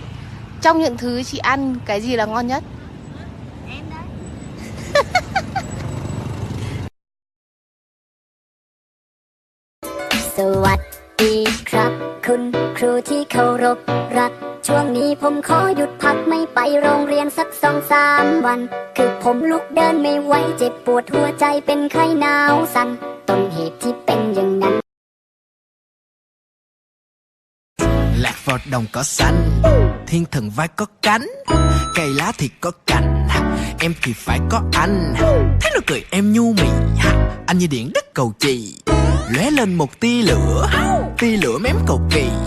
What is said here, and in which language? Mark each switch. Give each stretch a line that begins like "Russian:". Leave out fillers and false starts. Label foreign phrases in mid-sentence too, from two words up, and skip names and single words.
Vietnamese: Trong những thứ chị ăn, cái gì là ngon nhất? Em đấy.
Thai: สวัสดีครับคุณครูที่เคารพรักช่วงนี้ผมขอหยุดพักไม่ไปโรงเรียนสัก2-3 วันคือผมลุกเดินไม่ไหวเจ็บปวดหัวใจเป็นไข้หนาวสั่นต้นเหตุที่เป็นอย่างนั้น
Vietnamese: Lạc vào đồng cỏ xanh, thiên thần vai có cánh, cây lá thì có cành, em thì phải có anh. Thấy nó cười em nhu mì, anh như điện đất cầu chì, lóe lên một tia lửa mém cầu kỳ.